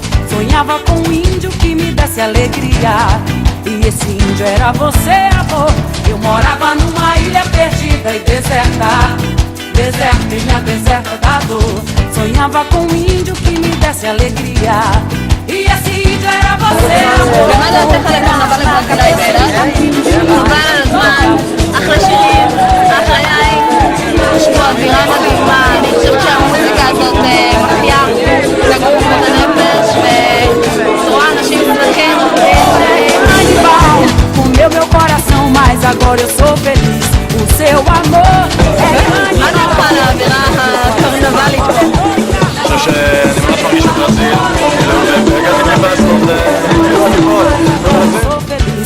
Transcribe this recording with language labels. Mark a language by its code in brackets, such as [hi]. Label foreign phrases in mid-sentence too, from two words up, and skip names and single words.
[pt] Sonhava com um índio que me desse alegria, e esse índio era você, amor. Eu morava numa ilha perdida e deserta, deserta, ilha deserta da dor. Sonhava com um índio que me desse alegria, e esse índio era você, amor. [he] אחלה שירים, אחלה יין, יש פה אווירה מדהימה, אני חושבת שהמוזיקה הזאת מחיה לגוף ולנפש ורואה אנשים שמחים [pt] Comeu meu coração, mas agora eu sou feliz. O seu amor é [he] מה דעתך על האווירה הקרנבלית? אני חושב שאני ממש מרגיש בברזיל, והגעתי כאן לעשות [pt] sou feliz.